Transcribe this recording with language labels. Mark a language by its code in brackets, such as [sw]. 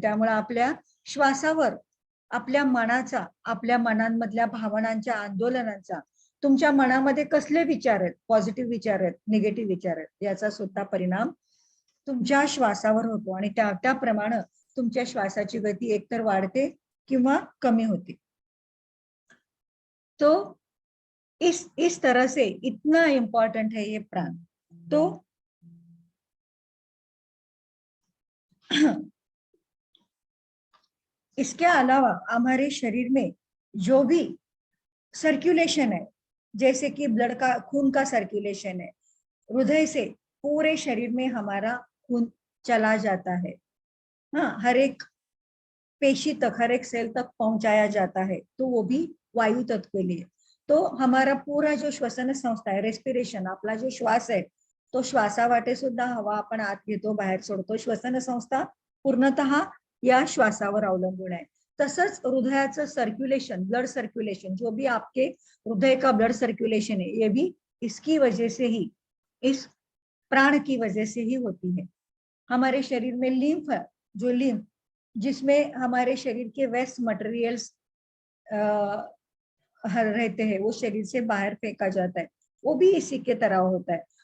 [mr] त्यामुळे आपल्या श्वासावर आपल्या मनाचा, आपल्या मनांमधल्या भावनांच्या, आंदोलनांचा, तुमच्या मनामध्ये कसले विचार आहेत, पॉझिटिव्ह विचार आहेत, निगेटिव्ह विचार आहेत, याचा सुद्धा परिणाम तुमच्या श्वासावर होतो. आणि त्याप्रमाणे तुमच्या श्वासाची गती एकतर वाढते किंवा कमी होते. [hi] तो इस तरह से इतना इम्पोर्टेंट है ये प्राण. तो इसके अलावा हमारे शरीर में जो भी सर्कुलेशन है, जैसे कि ब्लड का, खून का सर्कुलेशन है, हृदय से पूरे शरीर में हमारा खून चला जाता है. हाँ, हर एक पेशी तक, हर एक सेल तक पहुंचाया जाता है, तो वो भी वायु तत्व के लिए. तो हमारा पूरा जो श्वसन संस्था है, रेस्पिरेशन, [mr] आपला जो श्वास [hi] है, [mr] तो श्वासावाटे सुद्धा हवा आपण आत घेतो, बाहेर सोडतो. श्वसन संस्था पूर्णतः या श्वासावर अवलंबून आहे. तसंच हृदयाचं सर्क्युलेशन, [hi] ब्लड सर्क्युलेशन, जो भी आपके हृदय का ब्लड सर्क्युलेशन है, ये भी इसकी वजह से ही, इस प्राण की वजह से ही होती है. हमारे शरीर में लिम्फ, जो लिम्फ जिसमें हमारे शरीर के वेस्ट मटेरियल्स रहते हैं, वो शरीर से बाहर फेंका जाता है, वो भी इसी के तरह होता है.